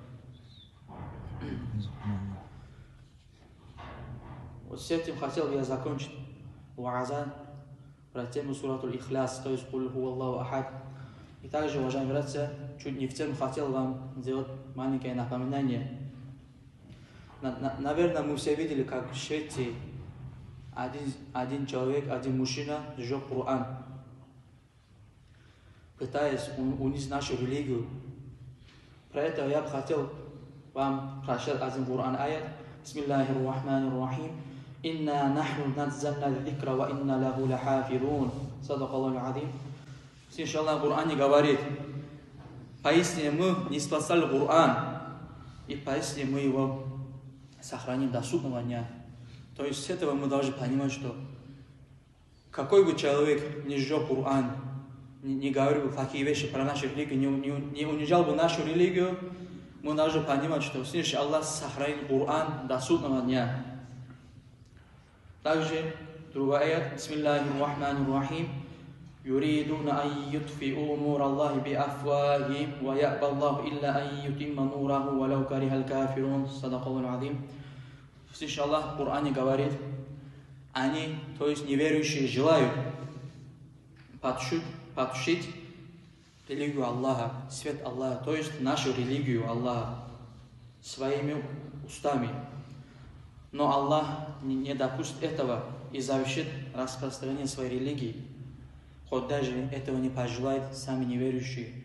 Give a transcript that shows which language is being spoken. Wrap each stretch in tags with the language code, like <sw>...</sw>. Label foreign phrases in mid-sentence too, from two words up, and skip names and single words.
<ru>Вот с этим хотел бы я закончить ваазан про тему суратуль Ихляс, то есть</ru> <ar>«قل هو الله أحد».</ar> <ru>И также, уважаемые братья, чуть не в тему хотел вам сделать маленькое напоминание. Наверное, мы все видели, как в Швеции один человек, один мужчина сжег Коран, пытаясь унизить нашу религию. Про это я бы хотел вам прочитать один Коран аят.</ru> <ar>بسم الله الرحمن الرحيم إنا نحن نزلنا الذكر وإنا له لحافظون. صدق الله العظيم.</ar> <ru>Иншаллах, в Коране говорит: поистине мы не спасали Коран, и поистине мы его сохраним до судного дня. То есть с этого мы должны понимать, что какой бы человек не сжег Коран, не говорил такие вещи про нашу религию, не унижал бы нашу религию, мы должны понимать, что всевышний Аллах сохранит Коран до судного дня. Также другой аят:</ru> <ar>بسم الله الرحمن الرحيم. يريدون أن يطفئوا نور الله بأفواههم ويأبى الله إلا أن يتم نوره ولو كره الكافرون. صدق الله العظيم.</ar> <ru>Всевышний Аллах в Коране говорит: они, то есть неверующие, желают потушить религию Аллаха, свет Аллаха, то есть нашу религию Аллаха. своими устами. Но Аллах не допустит этого и завершит распространение своей религии, хоть даже этого не пожелают сами неверующие.</ru>